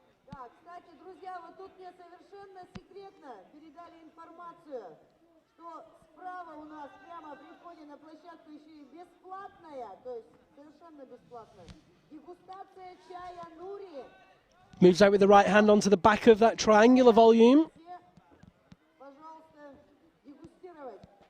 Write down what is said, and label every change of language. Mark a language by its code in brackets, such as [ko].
[ru] Да, кстати, друзья, вот тут мне совершенно секретно передали информацию, что справа у нас прямо при входе на площадку еще и бесплатная, то есть совершенно бесплатная, дегустация чая нури. [en] Moves out with the right hand onto the back of that triangular volume. [ru] Пожалуйста, дегустировать.